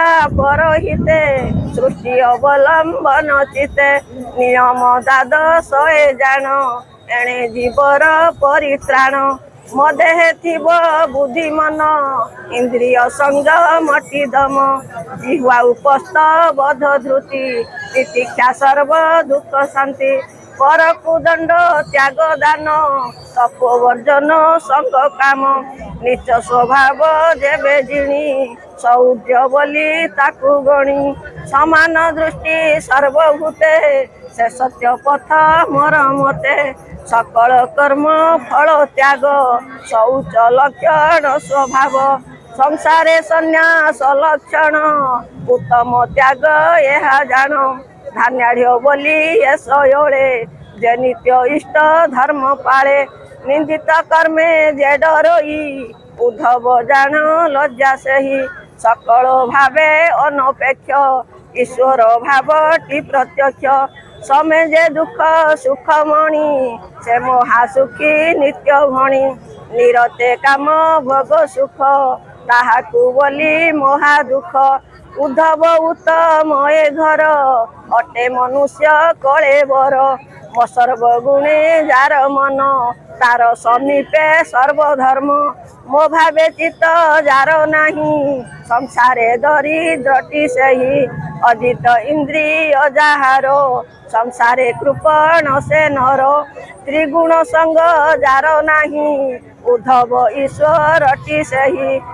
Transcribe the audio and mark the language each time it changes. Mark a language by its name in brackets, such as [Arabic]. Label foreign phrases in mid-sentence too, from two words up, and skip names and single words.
[Odia] ପରହିତେ ସୃଷ୍ଟି ଅବଲମ୍ବନ ଚିତେ ନିୟମ ଦ୍ୱାଦଶ ଜାଣ ଏଣେ ଜୀବର ପରିତ୍ରାଣ ମଦେହେ ଥିବ ବୁଦ୍ଧି ମନ ଇନ୍ଦ୍ରିୟ ସଂଯମ ଦମ ଜିହ୍ୱା ଉପସ୍ଥ ବଧ ଧୃତି ତିତିକ୍ଷା ସର୍ବ ଦୁଖ ଶାନ୍ତି ପର କୁଦଣ୍ଡ ତ୍ୟାଗ ଦାନ ତପୋବର୍ଜନ ସଙ୍ଗ କାମ ନିଚ ସ୍ୱଭାବ ଯେବେ ଜିଣି ସୌର୍ଯ୍ୟ ବୋଲି ତାକୁ ଗଣି ସମାନ ଦୃଷ୍ଟି ସର୍ବଭୂତେ ସେ ସତ୍ୟ ପଥ ମୋର ମତେ ସକଳ କର୍ମ ଫଳ ତ୍ୟାଗ ଶୌଚ ଲକ୍ଷଣ ସ୍ୱଭାବ ସଂସାରେ ସନ୍ନ୍ୟାସ ଲକ୍ଷଣ ଉତ୍ତମ ତ୍ୟାଗ ଯହ ଜାଣ ଧାନ୍ୟାଢ଼ ବୋଲି ଯଶୋଲେ ଯେ ନିତ୍ୟ ଇଷ୍ଟ ଧର୍ମ ପାଳେ ନିନ୍ଦିତ କର୍ମେ ଯେ ଡରଇ ଉଦ୍ଧବ ଜାଣ ଲଜ୍ଜା ସହି ସକଳ ଭାବେ ଅନପେକ୍ଷ ଈଶ୍ୱର ଭାବଟି ପ୍ରତ୍ୟକ୍ଷ ସମୟ ଯେ ଦୁଖ ସୁଖ ମଣି ସେ ମହାସୁଖୀ ନିତ୍ୟ ଭଣି ନିରତେ କାମ ଭୋଗ ସୁଖ ତାହାକୁ ବୋଲି ମହା ଦୁଖ ଉଦ୍ଧବ ଉତ୍ତମ ଏ ଘର ଅଟେ ମନୁଷ୍ୟ କଳେ ବର ମୋ ସର୍ବଗୁଣେ ଯାର ମନ ତାର ସମୀପେ ସର୍ବଧର୍ମ ମୋ ଭାବେ ଚିତ୍ତ ଯାର ନାହିଁ ସଂସାରେ ଦରିଦ୍ରଟି ସେହି ଅଜିତ ଇନ୍ଦ୍ରିୟ ଯାହାର ସଂସାରେ କୃପଣ ସେ ନର ତ୍ରିଗୁଣ ସଙ୍ଗ ଯାର ନାହିଁ ଉଦ୍ଧବ ଈଶ୍ୱରଟି ସେହି